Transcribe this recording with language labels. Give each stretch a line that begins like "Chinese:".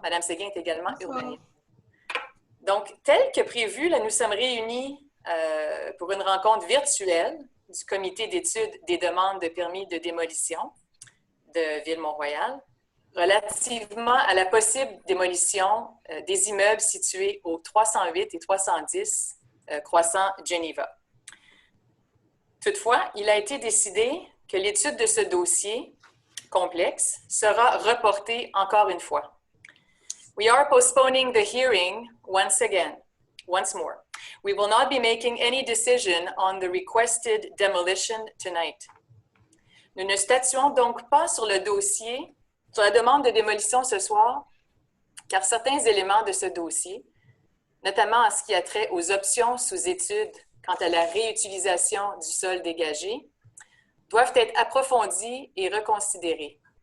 French: Madame Séguin est également urbaniste. Donc, tel que prévu, là, nous sommes réunis pour une rencontre virtuelle du comité d'études des demandes de permis de démolition de Ville-Mont-Royal relativement à la possible démolition des immeubles situés au 308 et 310 Croissant Geneva. Toutefois, il a été décidé que l'étude de ce dossier complexe sera reportée encore une fois.
English: We are postponing the hearing once more. We will not be making any decision on the requested demolition tonight.
French: Nous ne statuons donc pas sur le dossier, sur la demande de démolition ce soir, car certains éléments de ce dossier, notamment en ce qui a trait aux options sous étude quant à la réutilisation du sol dégagé, doivent être approfondis et reconsidérés.